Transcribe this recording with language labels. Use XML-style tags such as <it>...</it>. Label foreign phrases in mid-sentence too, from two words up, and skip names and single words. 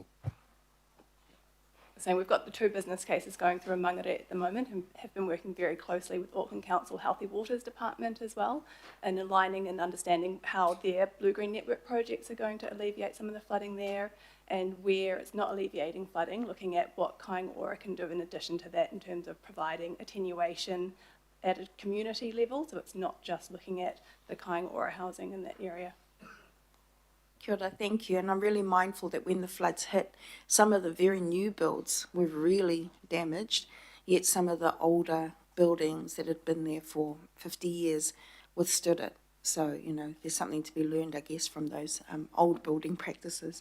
<en>So we've got the 2 business cases going through in Mangere at the moment and have been working very closely with Auckland Council Healthy Waters Department as well, and aligning and understanding how their blue-green network projects are going to alleviate some of the flooding there, and where it's not alleviating flooding, looking at what Kāinga Ora can do in addition to that in terms of providing attenuation at a community level, so it's not just looking at the Kāinga Ora housing in that area.</en> <mi>Kia ora,</mi> <en>thank you. And I'm really mindful that when the floods hit, some of the very new builds were really damaged, yet some of the older buildings that had been there for 50 years withstood it. So, you know, there's something to be learned, I guess, from those old building practices.</en>